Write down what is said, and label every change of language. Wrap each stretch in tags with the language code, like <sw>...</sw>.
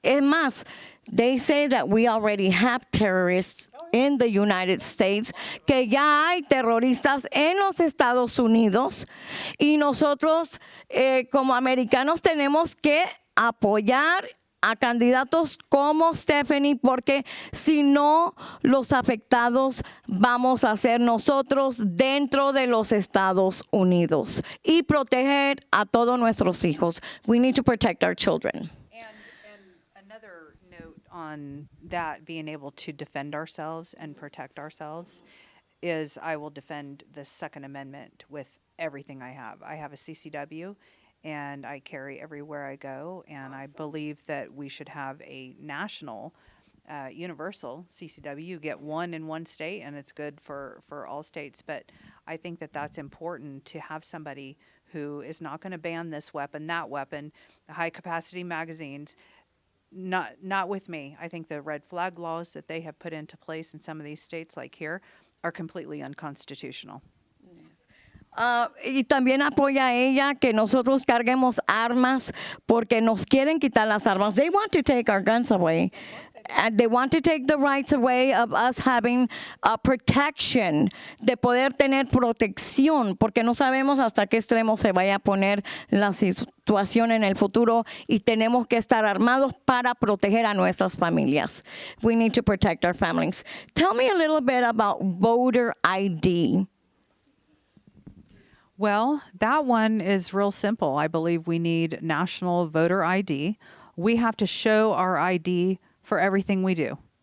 <es>Es más,</es> <en>they say that we already have terrorists in the United States,</en> <es>que ya hay terroristas en los Estados Unidos, y nosotros como americanos tenemos que apoyar a candidatos como Stephanie, porque si no, los afectados vamos a ser nosotros dentro de los Estados Unidos, y proteger a todos nuestros hijos.</es> <en>We need to protect our children. And another note on that, being able to defend ourselves and protect ourselves, is I will defend the Second Amendment with everything I have. I have a CCW, and I carry everywhere I go, and I believe that we should have a national, universal CCW. You get one in one state, and it's good for all states, but I think that that's important to have somebody who is not going to ban this weapon, that weapon, high-capacity magazines. Not with me. I think the red flag laws that they have put into place in some of these states, like here, are completely unconstitutional.</en> <es>Y también apoya a ella que nosotros carguemos armas, porque nos quieren quitar las armas.</es> <en>They want to take our guns away. And they want to take the rights away of us having protection,</en> <es>de poder tener protección, porque no sabemos hasta qué extremo se vaya a poner la situación en el futuro, y tenemos que estar armados para proteger a nuestras familias.</es> <en>We need to protect our families. Tell me a little bit about voter ID. Well, that one is real simple. I believe we need national voter ID. We have to show our ID for everything we do.</en>